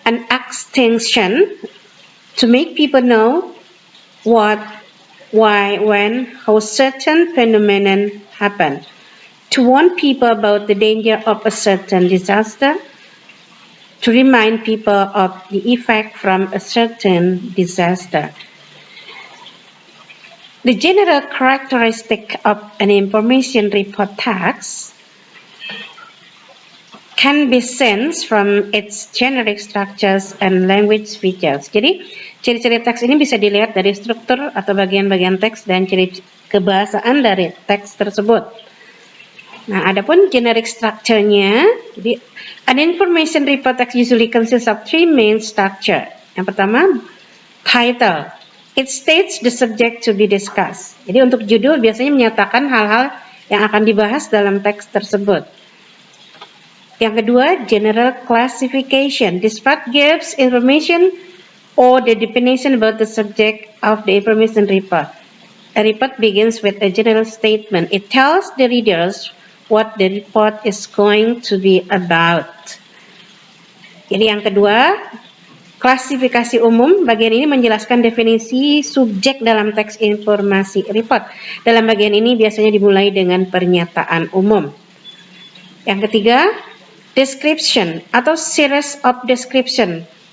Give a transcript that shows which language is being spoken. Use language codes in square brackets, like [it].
[en] extinction, to make people know what, why, when, how certain phenomenon happen, to warn people about the danger of a certain disaster, to remind people of the effect from a certain disaster. The general characteristic of an information report text can be sensed from its generic structures and language features. [id] Jadi, ciri-ciri teks ini bisa dilihat dari struktur atau bagian-bagian teks dan ciri kebahasaan dari teks tersebut. Nah, adapun [en] generic structure-nya, jadi an information report text usually consists of three main structure. [id] Yang pertama, [en] title. It states the subject to be discussed. [id] Jadi untuk judul biasanya menyatakan hal-hal yang akan dibahas dalam teks tersebut. Yang kedua, [en] general classification. This part gives information or the definition about the subject of the information report. A report begins with a general statement. It tells the readers what the report is going to be about. [id] Jadi yang kedua, klasifikasi umum. Bagian ini menjelaskan definisi subjek dalam teks informasi report. Dalam bagian ini biasanya dimulai dengan pernyataan umum. Yang ketiga, [en] description atau series of description.